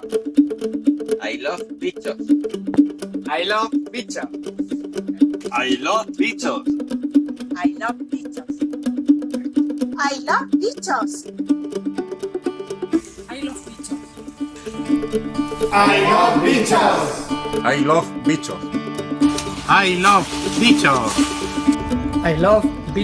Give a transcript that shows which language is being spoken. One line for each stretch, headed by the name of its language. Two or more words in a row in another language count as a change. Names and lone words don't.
English: I love bichos. I love pizza. I love bichos. I love bichos. I love bichos. I love bichos. I love bichos. I love bichos. I love bichos. I love bichos.